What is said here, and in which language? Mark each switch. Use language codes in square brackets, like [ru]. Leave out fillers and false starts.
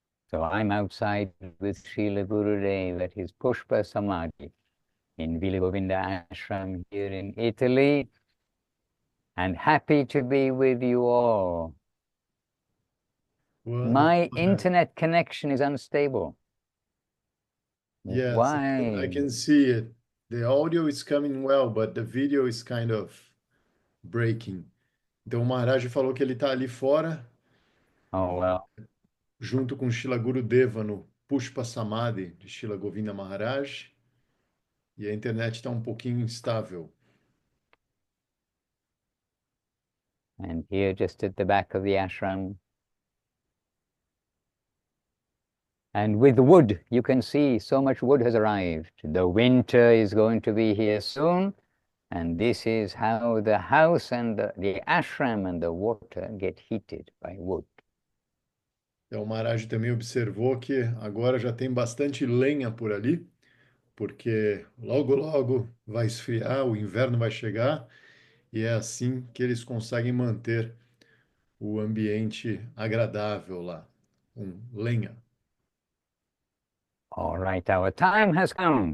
[en] So I'm outside with Srila Gurudev at his Pushpa Samadhi in Villa Govinda Ashram here in Italy, and happy to be with you all. Well, My internet connection is unstable. yes, I Why? can see it. The audio is coming well, but the video is kind of breaking. [pt] Então, o Maharaj falou que ele está ali fora, [en] Oh, well. [pt] junto com Shila Gurudeva no Pushpa Samadhi de Shila Govinda Maharaj, e a internet está um pouquinho instável. [en] And here, just at the back of the ashram. And with wood, you can see so much wood has arrived. The winter is going to be here soon. And this is how the house and the ashram and the water get heated by wood. [pt] Então, o Maharaj também observou que agora já tem bastante lenha por ali, porque logo, logo vai esfriar, o inverno vai chegar, e é assim que eles conseguem manter o ambiente agradável lá, com lenha. [en] All right, our time has come.